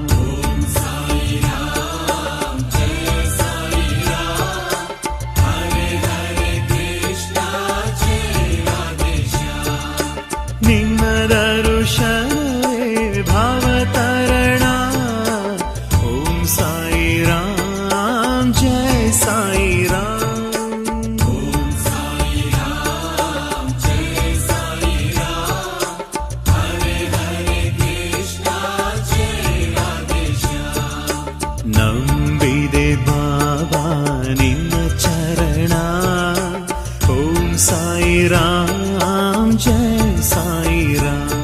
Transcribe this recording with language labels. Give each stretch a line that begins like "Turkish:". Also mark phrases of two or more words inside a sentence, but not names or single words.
Hindi: ओम साई राम जय साई राम, हरे हरे कृष्णा जय राधे श्याम।
Kannada: ನಿನ್ನ ದರ್ಶನವೇ ಭಾವತರಣ,
Hindi: ओम साई राम जय साई राम।
Kannada: ನಂಬಿದೆ ಬಾಬಾ ನಿನ್ನ ಚರಣ,
Hindi: ओम साई राम जय साई राम।